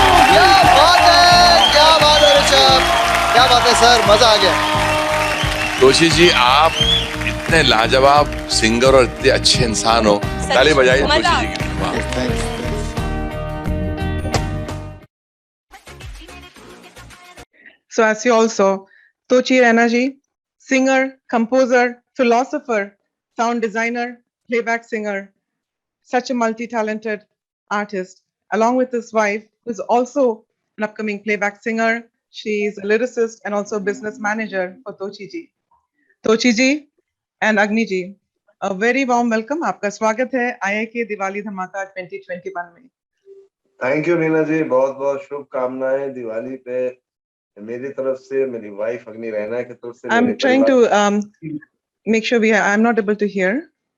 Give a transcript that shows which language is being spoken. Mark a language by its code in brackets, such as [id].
[hi] क्या बात है ऋषभ, क्या बात है सर, मजा आ गया. तोची जी, आप इतने लाजवाब सिंगर और इतने अच्छे इंसान हो. ताली बजाइए तोची जी के लिए. [en] So as you all saw, Tochi Raina ji, singer, composer, philosopher, sound designer, playback singer, such a multi-talented artist, along with his wife, who's also an upcoming playback singer. She is a lyricist and also a business manager for Tochi ji. Tochi ji and Agni ji, a very warm welcome. [hi] आपका स्वागत है IIK Diwali धमाका 2021 में. Thank you Neena जी, बहुत बहुत शुभकामनाएं दिवाली पे मेरी तरफ से, मेरी वाइफ अग्नि रैना की तरफ से. [en] I'm trying to make sure I'm not able to hear.